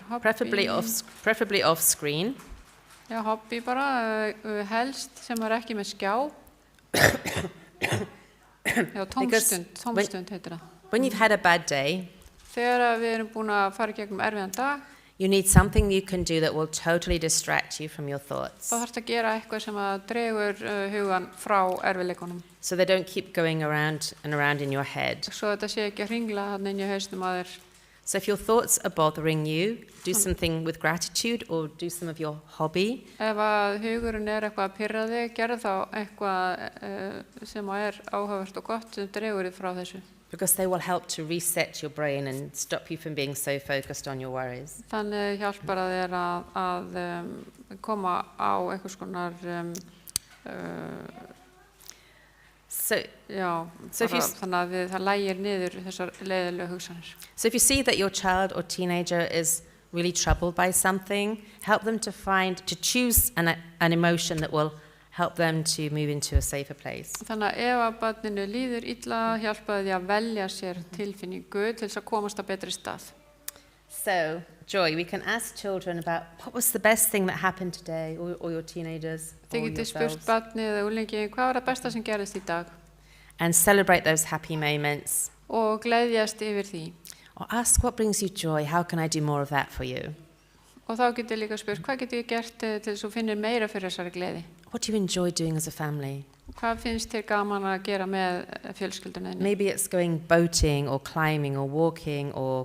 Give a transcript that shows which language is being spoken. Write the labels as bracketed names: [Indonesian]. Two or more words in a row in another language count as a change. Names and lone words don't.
[English] Preferably off screen. [Icelandic] Já, hobby bara, helst sem er ekki með skjá. Já, tómstund heitir það. [English] When you've had a bad day, [Icelandic] Þegar við erum búin að fara í gegnum erfiðan dag, [English] you need something you can do that will totally distract you from your thoughts, [Icelandic] þá þarfst að gera eitthvað sem að dregur hugan frá erfiðleikunum. [English] so they don't keep going around and around in your head. [Icelandic] Svo þetta sé ekki að hringla þarna inn í hausnum að þér. [English] So if your thoughts are bothering you, do something with gratitude or do some of your hobby. [Icelandic] Ef að hugurinn er eitthvað að pirra þig, gerðu þá eitthvað sem er áhugavert og gott sem dregur þig frá þessu. [English] Because they will help to reset your brain and stop you from being so focused on your worries. [Icelandic] Þannig hjálpar að þér að koma á einhvers konar þannig að það lægir niður þessar leiðilegu hugsanir. [English] So if you see that your child or teenager is really troubled by something, help them to choose an emotion that will help them to move into a safer place. [Icelandic] Þannig að ef að barninu líður illa, hjálpa því að velja sér tilfinningu til þess að komast á betri stað. [English] So, Joy, we can ask children about what was the best thing that happened today, or your teenagers, or [Icelandic] Þið getið [English] yourselves, [Icelandic] spurt barnið eða unglingi, hvað var það besta sem gerðist í dag? [English] and celebrate those happy moments. [Icelandic] Og gleðjast yfir því. [English] Or ask what brings you joy, how can I do more of that for you? [Icelandic] Og þá getið líka spurt, hvað getið ég gert til þess að finna meira fyrir þessari gleði? [English] What do you enjoy doing as a family? [Icelandic] Hvað finnst þér gaman að gera með fjölskyldunni? [English] Maybe it's going boating or climbing or walking or